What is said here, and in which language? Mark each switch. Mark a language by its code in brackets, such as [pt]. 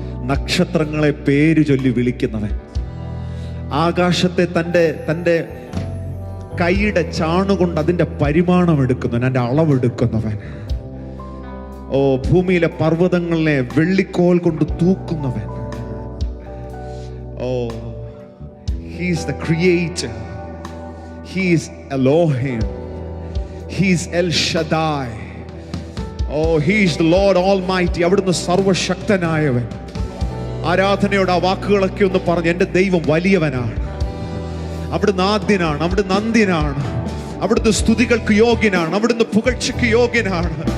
[ml] നക്ഷത്രങ്ങളെ പേര് ചൊല്ലി വിളിക്കുന്നവൻ, ആകാശത്തെ തൻ്റെ കൈയുടെ ചാണുകൊണ്ട് അതിൻ്റെ പരിമാണം എടുക്കുന്നവൻ, അതിൻ്റെ അളവെടുക്കുന്നവൻ, ഓ ഭൂമിയിലെ പർവ്വതങ്ങളെ വെള്ളിക്കോൽ കൊണ്ട് തൂക്കുന്നവൻ. [en] Oh, he is the creator, he is Elohim, he is El Shaddai, oh he is the Lord Almighty. [ml] അവിടുന്ന് സർവശക്തനായവൻ. ആരാധനയോട് ആ വാക്കുകളൊക്കെ ഒന്ന് പറഞ്ഞു. എൻ്റെ ദൈവം വലിയവനാണ്, അവിടുന്ന് ആദ്യനാണ്, അവിടുന്ന് അന്ത്യനാണ്, അവിടുന്ന് സ്തുതികൾക്ക് യോഗ്യനാണ്, അവിടുന്ന് പുകഴ്ചയ്ക്ക് യോഗ്യനാണ്.